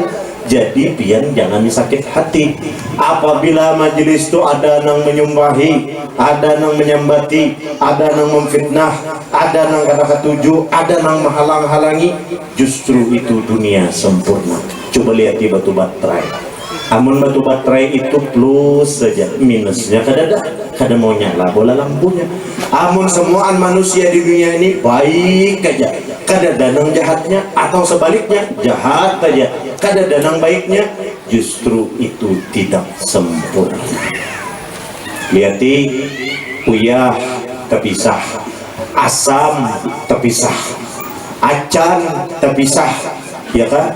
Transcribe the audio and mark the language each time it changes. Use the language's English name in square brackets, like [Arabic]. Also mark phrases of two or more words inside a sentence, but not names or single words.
[Indonesian] Jadi pian jangan disakit hati apabila majelis itu ada yang menyumbahi, ada yang menyambati, ada yang memfitnah, ada yang kata ketujuh, ada yang menghalang-halangi. Justru itu dunia sempurna. Coba lihat di batu baterai. [Banjar] Amun batu baterai itu plus saja, minusnya kada mau nyala bola lampunya. Amun semuaan manusia di dunia ini baik aja, kada danang jahatnya, atau sebaliknya jahat aja, kada danang baiknya, justru itu tidak sempurna. Lihati uyah terpisah, asam terpisah, acan terpisah, ya kan?